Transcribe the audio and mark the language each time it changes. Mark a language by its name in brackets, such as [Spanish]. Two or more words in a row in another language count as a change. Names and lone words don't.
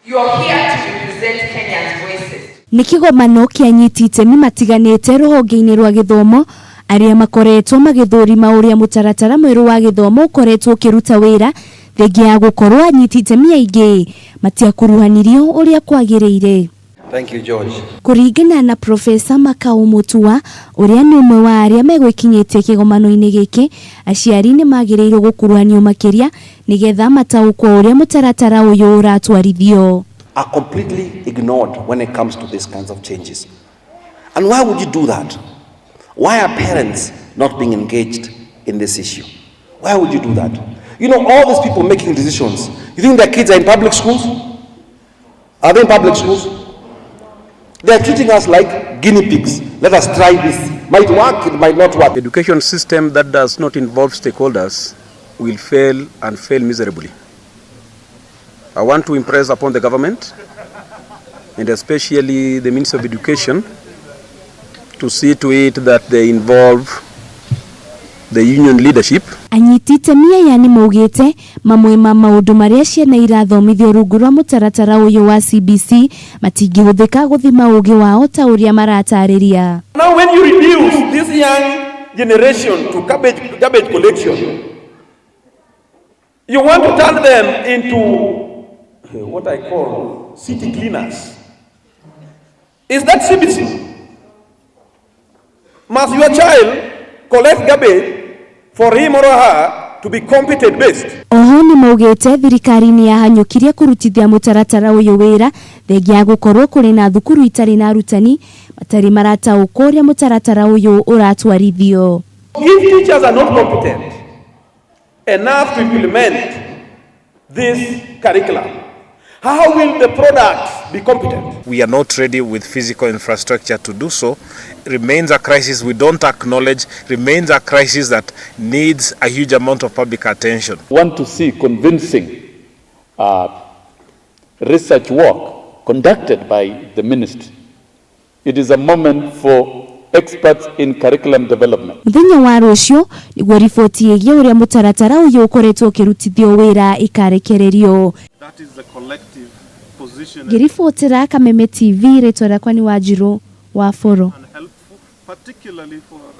[English] You are here to represent Kenya's voices. [Kikuyu] Nikigomano kia Anyiti itemi matiganite ruhonge-ini rwa githomo aria makoretwo magithurima uria mutaratara mweru wa githomo ukoretwo ukiruta wira thengia ya gukorwo Anyiti itemi aingi matiakuruhanirio uria kwagiriire. [English] Thank you, George. [Kikuyu] Kuringana na Profesa Makau Mutua uria ni umwe wa aria megwikinyitie kigomano-ini giki, aciari ni magirirwo gukuruhanio makiria nigetha mataukwo uria mutaratara uyu uratwarithio. [English] Are completely ignored when it comes to these kinds of changes. And why would you do that? Why are parents not being engaged in this issue? Why would you do that? You know, all these people making decisions, you think their kids are in public schools? Are they in public schools? They are treating us like guinea pigs. Let us try this. Might work, it might not work. The education system that does not involve stakeholders will fail and fail miserably. I want to impress upon the government and especially the Minister of Education to see to it that they involve the union leadership. [Kikuyu] Anyiti itemi yani maugite mamwe ma maundu maria ciana irathomithio rungu rwa mutaratara uyu wa CBC matingihuthika guthima ugi wao ta uria maratariria. [English] Now when you reduce this young generation to garbage collection, you want to turn them into what I call city cleaners. Is that CBC? Must your child collect garbage for him or her to be competent based? [Kikuyu] Oho ni maugite thirikari ni yahanyukirie kurutithia mutaratara uyu wira thengia gukorwo kuri na thukuru itari na arutani matari marataukwo uria mutaratara uyu uratwarithio. [English] If teachers are not competent enough to implement this curriculum, how will the products be competent? We are not ready with physical infrastructure to do so. It remains a crisis we don't acknowledge, remains a crisis that needs a huge amount of public attention. Want to see convincing research work conducted by the ministry. It is a moment for experts in curriculum development. [Kikuyu] Muthenya wa rucio niguo riboti igie uria mutaratara uyu ukoretwo ukirutithio wira ikarekererio. [English] That is the collective position. [Kikuyu] Giribotera Kameme TV retwa rakwa ni Wanjiru wa Foro. [English] Particularly for